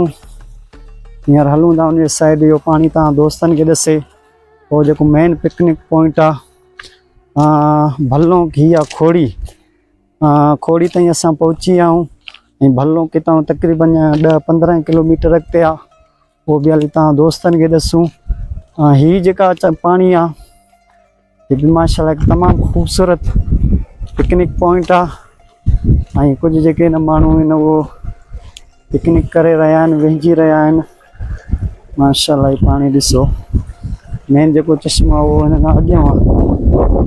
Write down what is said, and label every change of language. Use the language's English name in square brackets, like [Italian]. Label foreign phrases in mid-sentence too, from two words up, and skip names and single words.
[Sindhi] हींअर हलूँ था उन साइड जो पानी तव्हां दोस्तन के दसे। वो जो [English] main picnic point [Sindhi] आ भलों की आ खोड़ी खोड़ी ताईं असां पहुची आऊँ। भलों के तकरीबन 10-15 किलोमीटर अॻिते आ, वो भी हली तव्हां दोस्तन के दसूँ। ही जेका पानी आ ये भी माशाल्लाह तमाम खूबसूरत [English] picnic point [Sindhi] आ। कुछ जेके मानू इन वो पिकनिक करे रहा वेंजी रहा माशाल्लाह। पानी ॾिसो मेन जो चश्मा वो इन अॻियां आहे।